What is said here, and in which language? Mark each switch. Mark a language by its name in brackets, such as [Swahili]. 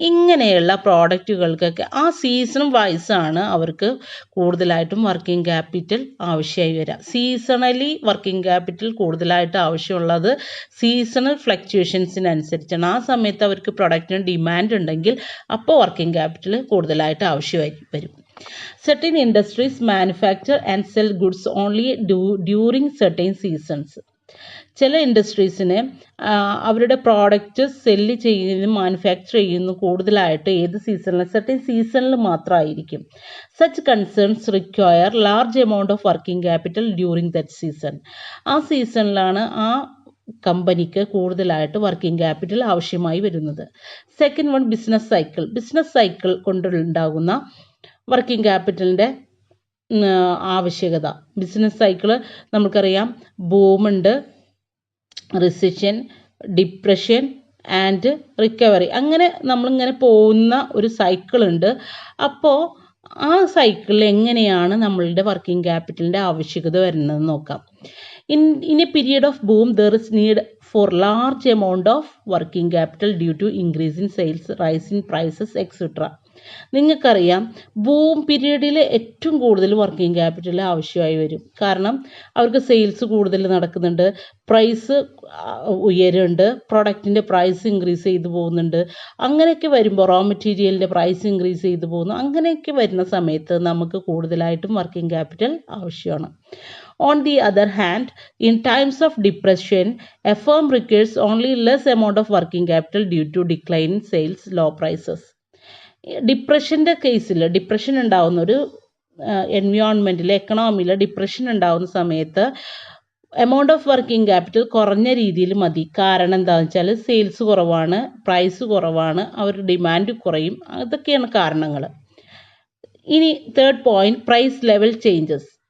[Malayalam] ഇങ്ങനെയുള്ള പ്രോഡക്റ്റുകൾക്കൊക്കെ ആ സീസൺ വൈസാണ് അവർക്ക് കൂടുതലായിട്ടും വർക്കിംഗ് ക്യാപിറ്റൽ ആവശ്യമായി വരിക. സീസണലി വർക്കിംഗ് ക്യാപിറ്റൽ കൂടുതലായിട്ട് ആവശ്യമുള്ളത് സീസണൽ ഫ്ലക്ച്വേഷൻസിനനുസരിച്ചാണ്. ആ സമയത്ത് അവർക്ക് പ്രൊഡക്റ്റിന് ഡിമാൻഡ് ഉണ്ടെങ്കിൽ അപ്പോൾ വർക്കിംഗ് ക്യാപിറ്റൽ കൂടുതലായിട്ട് ആവശ്യമായി വരും. [English] Certain industries manufacture and sell goods only during certain seasons. [Malayalam] ചില ഇൻഡസ്ട്രീസിന് അവരുടെ പ്രോഡക്റ്റ് സെല്ല് ചെയ്യുന്നതും മാനുഫാക്ചർ ചെയ്യുന്നതും കൂടുതലായിട്ട് ഏത് സീസണിൽ സർട്ടൻ സീസണിൽ മാത്രമായിരിക്കും. [English] Such concerns require large amount of working capital during that season. [Malayalam] ആ സീസണിലാണ് ആ കമ്പനിക്ക് കൂടുതലായിട്ട് വർക്കിംഗ് ക്യാപിറ്റൽ ആവശ്യമായി വരുന്നത്. Second one, business cycle. Business cycle കൊണ്ടുണ്ടാകുന്ന വർക്കിംഗ് ക്യാപിറ്റലിൻ്റെ ആവശ്യകത. ബിസിനസ് സൈക്കിള് നമുക്കറിയാം, ബൂമുണ്ട്, റിസഷൻ, ഡിപ്രഷൻ ആൻഡ് റിക്കവറി, അങ്ങനെ നമ്മളിങ്ങനെ പോകുന്ന ഒരു സൈക്കിളുണ്ട്. അപ്പോൾ ആ സൈക്കിളിൽ എങ്ങനെയാണ് നമ്മളുടെ വർക്കിംഗ് ക്യാപിറ്റലിൻ്റെ ആവശ്യകത വരുന്നതെന്ന് നോക്കാം. [English] In a period of boom, there is need for large amount of working capital due to increase in sales, rise in prices, etc. [Malayalam] നിങ്ങൾക്കറിയാം, ബൂം പീരീഡിൽ ഏറ്റവും കൂടുതൽ വർക്കിംഗ് ക്യാപിറ്റൽ ആവശ്യമായി വരും. കാരണം അവർക്ക് സെയിൽസ് കൂടുതൽ നടക്കുന്നുണ്ട്, പ്രൈസ് ഉയരുന്നുണ്ട്, പ്രൊഡക്റ്റിൻ്റെ പ്രൈസ് ഇൻക്രീസ് ചെയ്തു പോകുന്നുണ്ട്. അങ്ങനെയൊക്കെ വരുമ്പോൾ റോ മെറ്റീരിയലിൻ്റെ പ്രൈസ് ഇൻക്രീസ് ചെയ്തു പോകുന്നു. അങ്ങനെയൊക്കെ വരുന്ന സമയത്ത് നമുക്ക് കൂടുതലായിട്ടും വർക്കിംഗ് ക്യാപിറ്റൽ ആവശ്യമാണ്. [English] On the other hand, in times of depression, a firm requires only less amount of working capital due to decline in sales, low prices. [Malayalam] ഡിപ്രഷൻ്റെ കേസിൽ, ഡിപ്രഷൻ ഉണ്ടാകുന്ന ഒരു എൻവയോൺമെൻറ്റിൽ, എക്കണോമിയിൽ ഡിപ്രഷൻ ഉണ്ടാകുന്ന സമയത്ത് എമൗണ്ട് ഓഫ് വർക്കിംഗ് ക്യാപിറ്റൽ കുറഞ്ഞ രീതിയിൽ മതി. കാരണം എന്താണെന്ന് വെച്ചാൽ സെയിൽസ് കുറവാണ്, പ്രൈസ് കുറവാണ്, അവരുടെ ഡിമാൻഡ് കുറയും. അതൊക്കെയാണ് കാരണങ്ങൾ. ഇനി third point, price level changes.